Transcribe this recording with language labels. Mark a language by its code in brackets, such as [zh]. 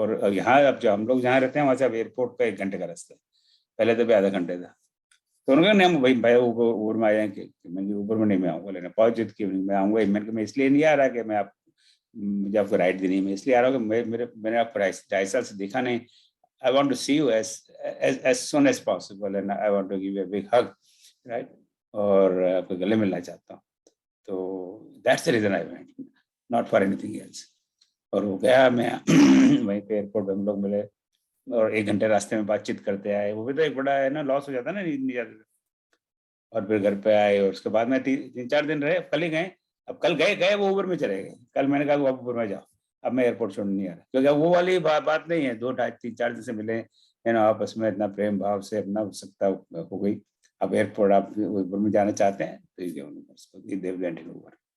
[hi] और यहाँ अब जो हम लोग जहाँ रहते हैं वहाँ से अब एयरपोर्ट का 1 घंटे का रास्ता है, पहले तो भी आधा घंटे था। तो उन्होंने कहा नहीं, हम भाई ऊबर में आए हैं, मैं ऊबर में नहीं मैं आऊँगा लेने, पहुँच की मैं आऊँगा। मैं इसलिए नहीं आ रहा कि मुझे आपको राइड देनी है, मैं इसलिए आ रहा हूँ कि मैंने आपको 2.5 साल से देखा नहीं। [en] I want to see you as soon as possible and I want to give you a big hug, right? [hi] और आपको गले मिलना चाहता हूँ। तो [en] that's the reason I went, not for anything else। [hi] और वो गया, मैं वहीं पे एयरपोर्ट पे हम लोग मिले और 1 घंटे रास्ते में बातचीत करते आए। वो भी तो एक बड़ा है ना, लॉस हो जाता है ना, नहीं जाते। और फिर घर पे आए और उसके बाद में 3-4 दिन रहे, कल ही गए, अब कल गए वो उबर में चले गए, कल मैंने कहा आप उबर में जाओ, अब मैं एयरपोर्ट छोड़ नहीं आ रहा, क्योंकि अब वो वाली बात नहीं है, 2-3-4 दिन से मिले है ना, आपस में इतना प्रेम भाव से अपना उत्सुकता हो गई, अब एयरपोर्ट आप उबर में जाना चाहते हैं तो ये देवगंज उबर।